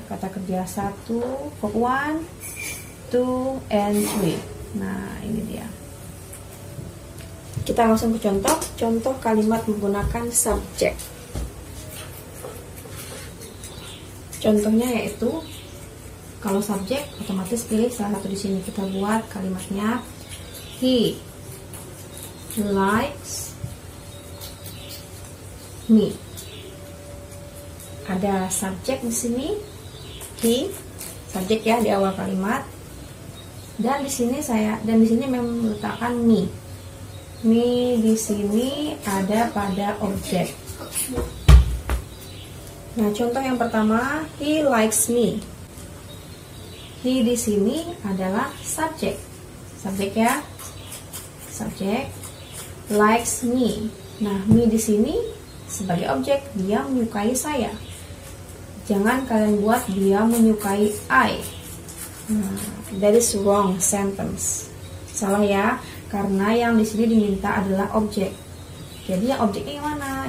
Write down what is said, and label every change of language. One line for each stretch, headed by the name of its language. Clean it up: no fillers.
Indonesian: Kata kerja 1, verb 1, 2, and 3. Nah, ini dia. Kita langsung ke contoh. Contoh kalimat menggunakan subjek. Contohnya yaitu kalau subjek otomatis pilih salah satu di sini. Kita buat kalimatnya
English: he likes me.
Indonesian: Ada subjek di sini he, subjek ya di awal kalimat. Dan di sini memang meletakkan me. Me di sini ada pada objek. Nah, contoh yang pertama,
English: he likes me.
Indonesian: He di sini adalah subjek. Subjek ya. Subjek.
English: Likes me.
Indonesian: Nah, me di sini sebagai objek, dia menyukai saya. Jangan kalian buat dia menyukai I.
English: Nah, that is wrong sentence.
Indonesian: Salah ya, karena yang di sini diminta adalah objek. Jadi yang objeknya yang mana?